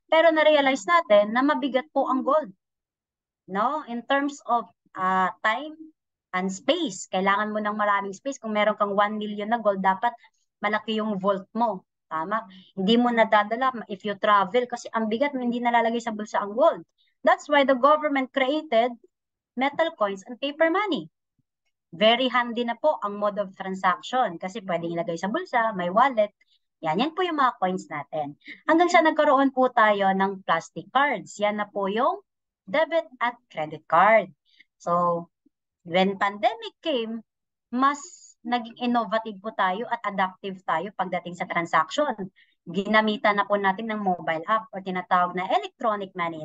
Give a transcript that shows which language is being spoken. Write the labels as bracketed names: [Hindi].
[Filipino] Pero na-realize natin na mabigat po ang gold. [English] In terms of time and space, [Filipino] kailangan mo ng maraming space. Kung meron kang 1 million na gold, dapat malaki yung vault mo. Tama? Hindi mo nadadala [English] if you travel [Filipino] kasi ang bigat mo, hindi nalalagay sa bulsa ang gold. [English] That's why the government created metal coins and paper money. Very handy [Filipino] na po ang mode of transaction kasi pwedeng ilagay sa bulsa, may wallet. Yan po yung mga coins natin. Hanggang sa nagkaroon po tayo ng plastic cards. Yan na po yung debit at credit card. [English] So, when pandemic came, [Filipino] mas naging innovative po tayo at adaptive tayo pagdating sa transaction. Ginamitan na po natin ng mobile app or tinatawag na [English] electronic money.